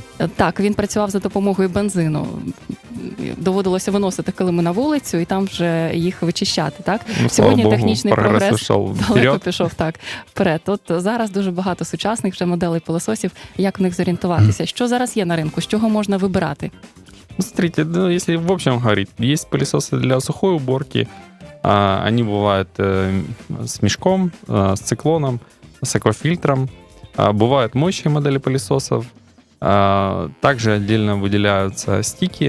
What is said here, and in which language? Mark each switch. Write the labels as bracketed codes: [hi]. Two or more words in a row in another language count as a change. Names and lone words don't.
[uk] Так, він працював за допомогою бензину. Доводилося виносити килими на вулицю і там вже їх вичищати, так? Ну, сьогодні Богу, технічний прогрес далеко пішов вперед. От зараз дуже багато сучасних вже моделей пилососів. Як в них зорієнтуватися? Що зараз є на ринку? З чого можна вибирати? [ru] Смотрите, если в общем говорить, есть пылесосы для сухой уборки. Они бывают с мешком, с циклоном, с аквафильтром. Бывают моющие модели пылесосов. Также отдельно выделяются стики.